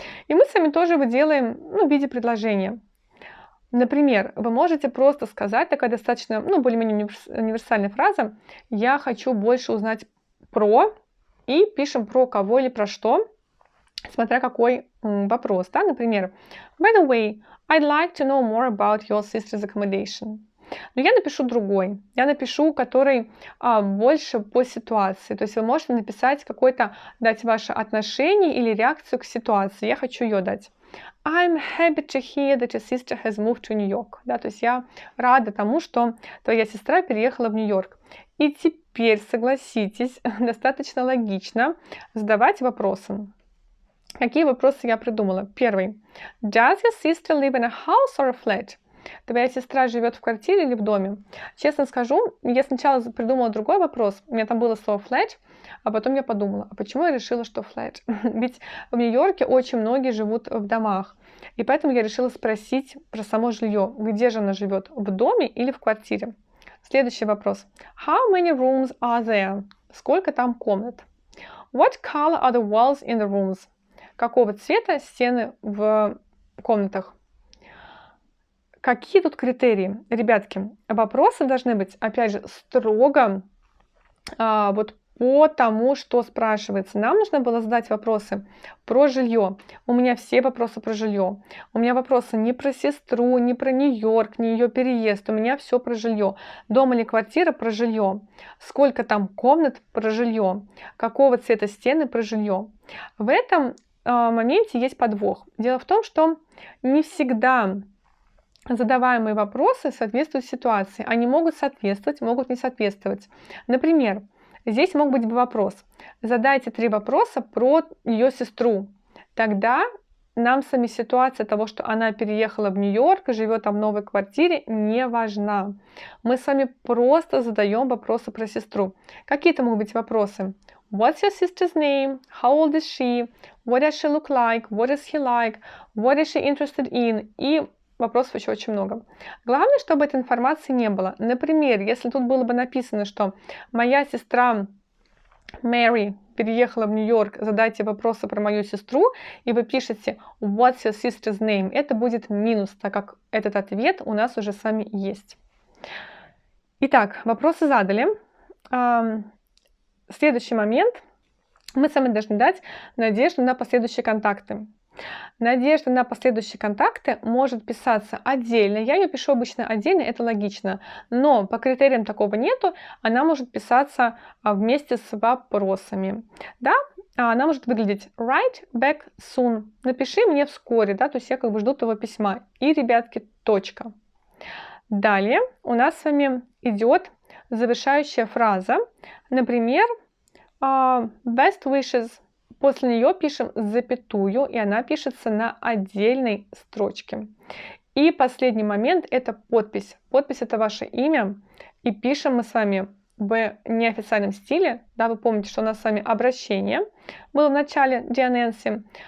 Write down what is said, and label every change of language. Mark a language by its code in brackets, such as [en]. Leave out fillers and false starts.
[ru] И мы с вами тоже его делаем в виде предложения. Например, вы можете просто сказать, такая достаточно, более-менее универсальная фраза: «Я хочу больше узнать про», и пишем про кого или про что, смотря какой вопрос, да, например, [en] by the way, I'd like to know more about your sister's accommodation. [ru] Но я напишу другой, я напишу, который больше по ситуации, то есть вы можете написать дать ваше отношение или реакцию к ситуации, я хочу ее дать. [en] I'm happy to hear that your sister has moved to New York. [ru] Да, то есть я рада тому, что твоя сестра переехала в Нью-Йорк. И теперь, согласитесь, достаточно логично задавать вопросы. Какие вопросы я придумала? Первый. [en] Does your sister live in a house or a flat? [ru] Твоя сестра живет в квартире или в доме? Честно скажу, я сначала придумала другой вопрос. У меня там было слово flat, а потом я подумала, а почему я решила, что flat? Ведь в Нью-Йорке очень многие живут в домах. И поэтому я решила спросить про само жилье. Где же она живет? В доме или в квартире? Следующий вопрос. [en] How many rooms are there? [ru] Сколько там комнат? [en] What color are the walls in the rooms? [ru] Какого цвета стены в комнатах? Какие тут критерии? Ребятки, вопросы должны быть, опять же, строго по тому, что спрашивается. Нам нужно было задать вопросы про жилье. У меня все вопросы про жилье. У меня вопросы не про сестру, не про Нью-Йорк, не ее переезд. У меня все про жилье. Дом или квартира про жилье. Сколько там комнат про жилье. Какого цвета стены про жилье. В этом моменте есть подвох. Дело в том, что не всегда задаваемые вопросы соответствуют ситуации. Они могут соответствовать, могут не соответствовать. Например, здесь мог быть вопрос. Задайте 3 вопроса про ее сестру. Тогда нам сами ситуация того, что она переехала в Нью-Йорк и живет там в новой квартире, не важна. Мы с вами просто задаем вопросы про сестру. Какие-то могут быть вопросы. [en] What's your sister's name? How old is she? What does she look like? What is he like? What is she interested in? [ru] И вопросов еще очень много. Главное, чтобы этой информации не было. Например, если тут было бы написано, что моя сестра Мэри переехала в Нью-Йорк, задайте вопросы про мою сестру, и вы пишете [en] What's your sister's name? [ru] Это будет минус, так как этот ответ у нас уже с вами есть. Итак, вопросы задали. Следующий момент. Мы с вами должны дать надежду на последующие контакты. Надежда на последующие контакты может писаться отдельно. Я ее пишу обычно отдельно, это логично. Но по критериям такого нету. Она может писаться вместе с вопросами. Да? Она может выглядеть [en] write back soon. [ru] Напиши мне вскоре. Да? То есть я жду твоего письма. И, ребятки, точка. Далее у нас с вами идет завершающая фраза. Например, [en] best wishes. [ru] После нее пишем запятую, и она пишется на отдельной строчке. И последний момент – это подпись. Подпись – это ваше имя. И пишем мы с вами в неофициальном стиле. Да, вы помните, что у нас с вами обращение было в начале Dear Nancy.